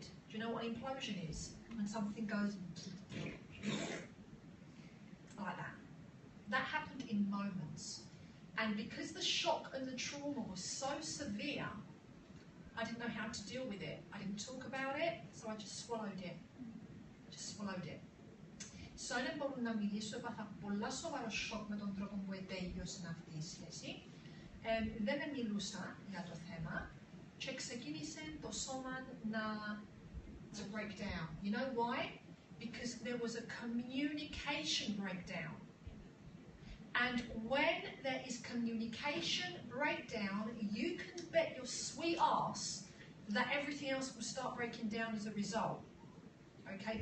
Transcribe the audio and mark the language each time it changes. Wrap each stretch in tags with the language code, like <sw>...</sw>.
<en>Do you know what implosion is? When something goes like that. That happened in moments. And because the shock and the trauma was so severe, I didn't know how to deal with it. I didn't talk about it, so I just swallowed it. Just swallowed it.</en> <el>So δεν μπορώ να μιλήσω, έπαθα πολλά σοβαρό σοκ με τον τρόπο που τελείωσε αυτή η σχέση. Δεν μιλούσα για το θέμα και ξεκίνησε το σώμα</el> <en>to break down. You know why? Because there was a communication breakdown. And when there is communication breakdown, you can bet your sweet ass that everything else will start breaking down as a result. Okay?</en>